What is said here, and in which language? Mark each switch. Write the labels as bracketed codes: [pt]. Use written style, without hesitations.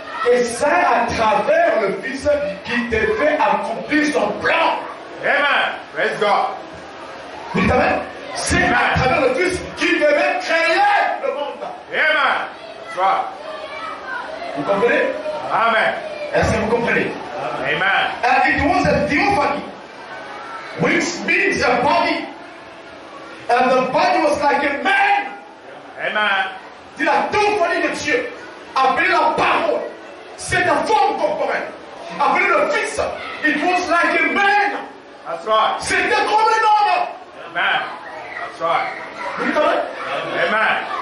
[fr] Et ça à travers le Fils qui te fait accomplir son plan. [en] Amen. Praise God. [fr] Vous dites Amen? C'est à travers le Fils qui devait créer le monde. [en] Amen. That's right. [fr] Vous comprenez? [en] Amen. [fr] Est-ce que vous comprenez? [en] Amen. And it was a theophany, which means a body. And the body was like a man. Amen. [fr] C'est la théophanie de Dieu, appelée la parole. C'est la forme corporelle. Appelée le Fils. [en] It was like a man. That's right. [fr] C'était comme un homme. [en] Amen. That's right. [fr] Vous comprenez? [en] Amen.